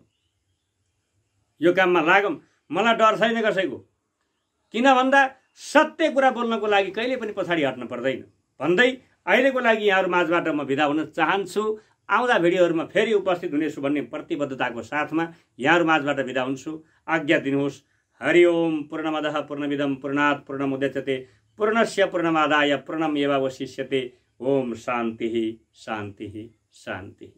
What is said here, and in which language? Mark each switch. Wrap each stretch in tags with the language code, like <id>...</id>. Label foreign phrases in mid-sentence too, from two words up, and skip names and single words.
<ne>यो काममा लागौँ। मलाई डर छैन कसैको। किन भन्दा सत्य कुरा बोल्नको लागि कहिले पनि पछाडि हट्न पर्दैन भन्दै अहिलेको लागि यहाँहरू माझबाट म बिदा हुन चाहन्छु। आउँदा भिडियोहरूमा फेरि उपस्थित हुनेछु भन्ने प्रतिबद्धताको साथमा यहाँहरू माझबाट बिदा हुन्छु। आज्ञा दिनुहोस्।</ne> <sa>हरि ओम। पूर्णमदः पूर्णमिदं पूर्णात् पूर्णमुदच्यते पूर्णस्य पूर्णमादाय पूर्णमेवावशिष्यते। ओम शान्तिः शान्तिः शान्तिः।</sa>